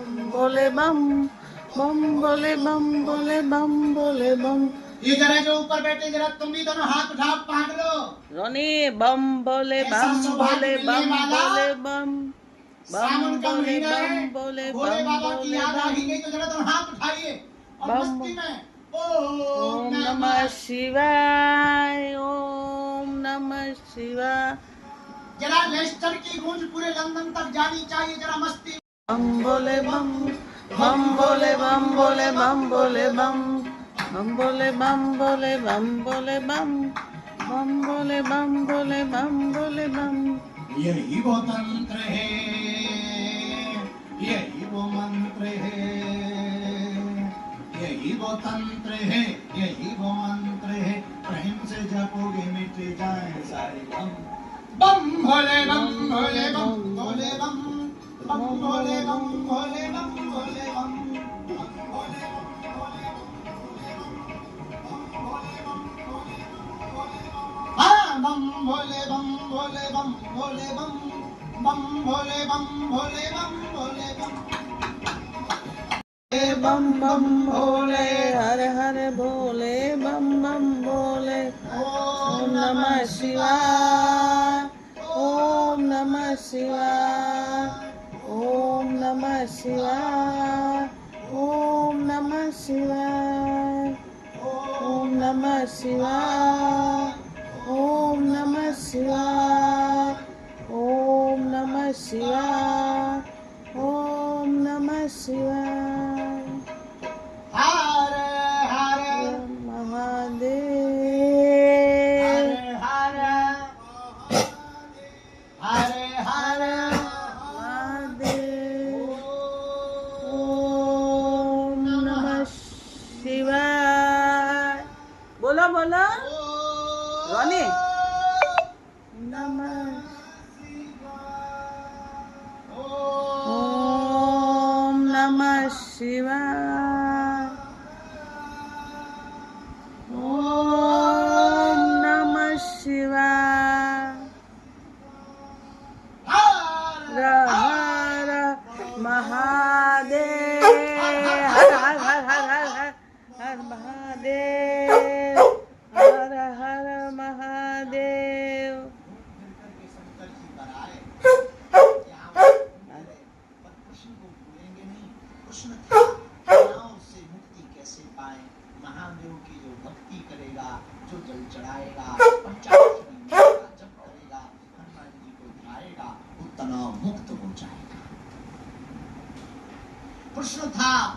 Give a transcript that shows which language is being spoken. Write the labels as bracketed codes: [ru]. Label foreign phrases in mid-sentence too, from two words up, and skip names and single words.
[hi] बोले बम बम बोले बम बोले बम बोले बम. ये जरा जो ऊपर बैठे जरा तुम भी दोनों हाथ उठाओ पकड़ लो रोनी बम बोले बम बोले बम बोले बम बम बोले बम बोले भोले बम बाबा की बोले याद आ बम. ही गई तो जरा दोनों हाथ उठाइए और बम मस्ती में [sa] ओम नमः शिवाय ओम नमः शिवाय. [hi] जरा लेस्टर की गूंज पूरे लंदन तक जानी चाहिए जरा मस्ती बम बोले बम बम बोले बम बोले बम बोले बम बम बोले बम बोले बम बोले बम बम बोले बम बोले बम बोले बम. यही वो तंत्र है यही वो मंत्र है यही वो तंत्र है यही वो मंत्र है प्रेम से जपोगे मिट जाए सारे गम बम भोले बम भोले बम भोले बम बम भोले बम भोले बम भोले बम बम भोले बम भोले बम भोले बम बम भोले बम भोले बम भोले बम बम बम भोले हर हर भोले बम बम [sa] भोले ओम नमः शिवाय ओम नमः शिवाय ओम नमः शिवाय ओम नमः शिवाय ओम नमः शिवाय ओम नमः शिवाय ओम नमः शिवाय ओम नमः शिवाय [hi] हर हर महादेव हर हर हर महादेव [sa] ओम नमः शिवाय [hi] बोलो बोलो रोनी नमः [sa] ओम नमः शिवाय ओम नमः शिवाय [hi] हर हर महादेव हर हर हर हर हर हर हर महादेव हर हर महादेव शंकर जी पर आए यहाँ पर कृष्ण को भूलेंगे नहीं। कृष्ण था तनाव से मुक्ति कैसे पाए। महादेव की जो भक्ति करेगा, जो जल चढ़ाएगा, पंचाक्षरी मंत्र का जप करेगा, हनुमान जी को ध्याएगा, वो तनाव मुक्त हो जाएगा। कृष्ण था